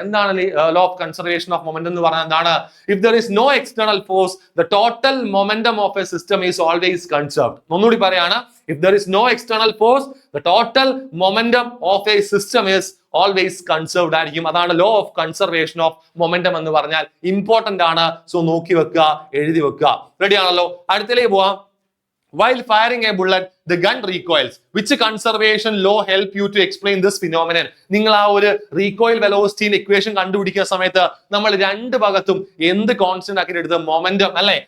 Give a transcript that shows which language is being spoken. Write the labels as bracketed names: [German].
[English] എന്താണ് law of conservation of momentum [Malayalam] എന്ന് പറഞ്ഞാൽ എന്താണ്, [English] If there is no external force the total momentum of a system is always conserved. [Malayalam] ഒന്നുകൂടി പറയാണ്, [English] if there is no external force the total momentum of a system is always conserved [Malayalam] ആയിരിക്കും. അതാണ് law of conservation of momentum എന്ന് പറഞ്ഞാൽ. Important ആണ്. So നോക്കി വെക്കുക, എഴുതി വെക്കുക. റെഡി ആണല്ലോ, അടുത്തേക്ക് പോവാം. [English] While firing a bullet, the gun recoils. Which conservation law help you to explain this phenomenon? [Malayalam] നിങ്ങൾ ആ ഒരു റീകോയിൽ വെലോസിറ്റി ഇക്വേഷൻ കണ്ടുപിടിക്കുന്ന സമയത്ത് നമ്മൾ രണ്ട് ഭാഗത്തും എന്ത് കോൺസ്റ്റന്റ് ആക്കി എടുത്ത്, മൊമെന്റം അല്ലെ.